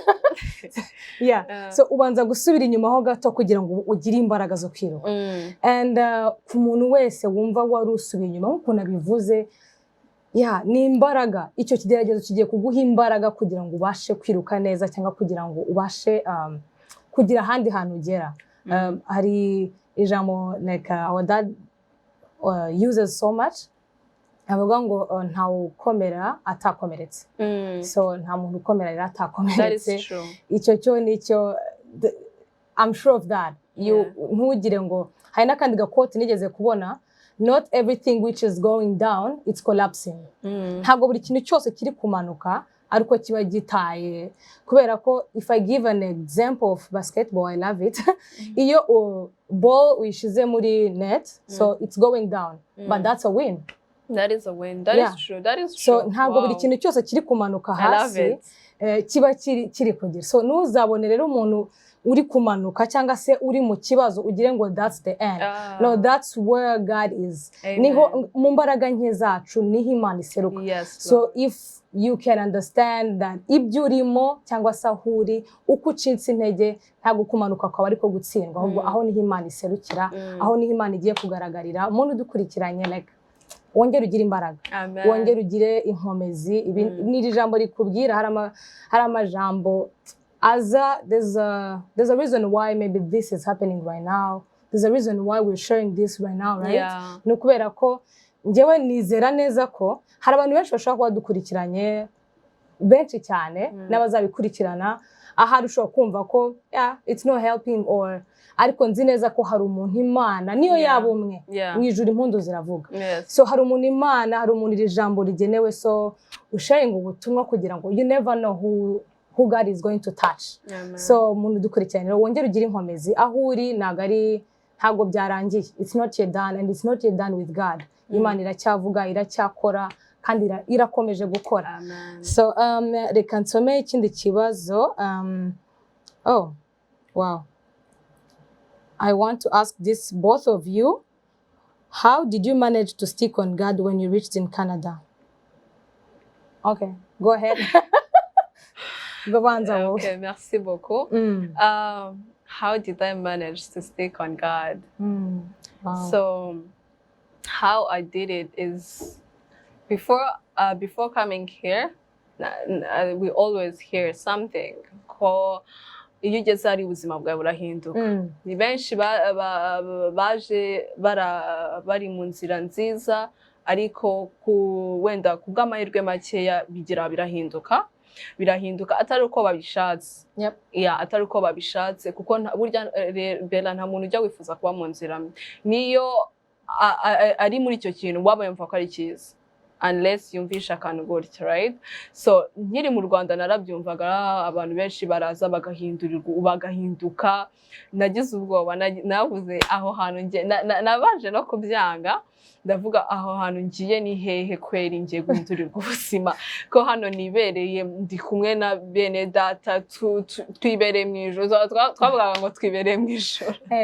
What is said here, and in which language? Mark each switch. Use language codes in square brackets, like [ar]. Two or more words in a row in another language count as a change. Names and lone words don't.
[rw] so ubanza gusubira inyuma ho gato kugira ngo ugire imbaraga zo kwiruka and ku muntu wese wumva wari usubiye inyuma nk'uko nabivuze ni imbaraga icyo kigeragezo kigiye kuguha imbaraga kugira ngo ubashe kwiruka neza cyangwa kugira ngo ubashe kugira ahandi hantu ugera hari ijambo [en] like our dad uses so much [rw] avuga ngo ntawe ukomera atakomeretse so nta muntu ukomera rero atakomeretse icyo cyo nicyo [en] I'm sure of that [rw] ntugire ngo hari n'akandi gakoti nigeze kubona [en] not everything which is going down it's collapsing [rw] ntabwo buri kintu cyose kiri kumanuka ariko kiba gitaye kubera ko [en] if I give an example of basketball I love it [rw] iyo ball uyishize muri net [en] so it's going down but that's a win. That is a win. That is true. That is true. [rw] So ntabwo buri kintu cyose kiri kumanuka hasi kiba kiri kugira so ntuzabone rero umuntu uri kumanuka cyangwa se uri mu kibazo ugire ngo [en] that's the end. No, that's where God is. [rw] Niho mu mbaraga nke zacu niho Imana iseruka. [en] So if you can understand that [rw] ibyo urimo cyangwa se aho uri uko ucitse intege ntabwo kumanuka kwawe ariko gutsindwa ahubwo aho niho Imana iserukira aho niho Imana igiye kugaragarira umuntu dukurikiranye like wongere ugire imbaraga wongere ugire inkomezi n'iri jambo rikubwira hari amajambo aza [en] there's a reason why maybe this is happening right now, there's a reason why we're sharing this right now, right? [rw] No kubera ko njyewe nizera neza ko hari abantu benshi bashaka kuba dukurikiranye benshi cyane n'abazabikurikirana ahari ushobora kumva ko [en] it's not helping or [rw] ariko nzi neza ko hari umuntu Imana niyo yaba umwe mwijura impundu ziravuga so hari umuntu Imana hari umuntu iri jambo rigenewe so usharing ubutumwa kugira ngo [en] you never know who God is going to touch. [rw] So umuntu dukurikiranye wongere ugire inkomezi aho uri ntago byarangiye [en] it's not yet done and it's not yet done with God. [rw] Imana iracyavuga iracyakora kandi irakomeje gukora. [en] So [rw] reka nsome ikindi kibazo [en] oh wow, I want to ask this both of you, how did you manage to stick on God when you reached in Canada? Okay, go ahead. [fr] Okay, merci beaucoup. [en] How did I manage to stick on God? Wow. So how I did it is before coming here, we always hear something called [rw] iyo ugeze ari ubuzima bwawe burahinduka. Ni benshi baje bari mu nzira nziza ariko wenda kubw'amahirwe makeya bigira birahinduka atari uko babishatse. Atari uko babishatse kuko burya Bella nta muntu ujya wifuza kuba mu nzira niyo ari muri icyo kintu waba yumva ko ari cyiza unless yumvisha akantu gutya, right? So nkiri mu Rwanda narabyumvaga abantu benshi baraza bagahinduka nagize ubwoba navuze aho hantu nabanje no kubyanga ndavuga aho hantu ngiye ni hehe kweri ngiye guhindurirwa ubuzima ko hano nibereye ndi kumwe na bene data twibereye mu ijoro twavugaga ngo twibereye mu ijoro.